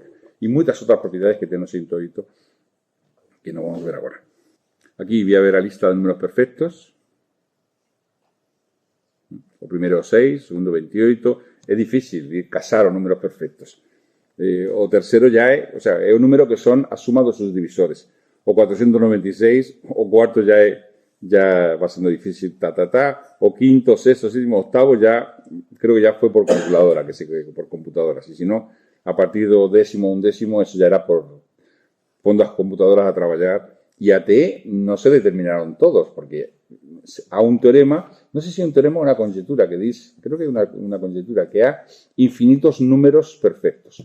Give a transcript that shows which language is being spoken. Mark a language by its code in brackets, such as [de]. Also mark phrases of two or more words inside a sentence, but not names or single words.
[gl] E moitas outras propiedades que ten o 108 que non vamos ver agora. Aquí voy a ver a lista de números perfectos. O primeiro 6, o segundo 28. É difícil casar os números perfectos. O terceiro ya é, [es] o sea, [gl] é un número que son a suma dos seus divisores. [es] O 496, o cuarto ya va siendo difícil, o quinto, sexto, séptimo, octavo, ya creo que ya fue por calculadora, por computadoras. Y si no, [gl] a partir do décimo, undécimo, [es] eso ya era por [gl] pondo as computadoras a traballar. E até non se determinaron todos, porque há un teorema, non sei se é un teorema ou unha conjetura que diz, creo que é unha conjetura, que há infinitos números perfectos.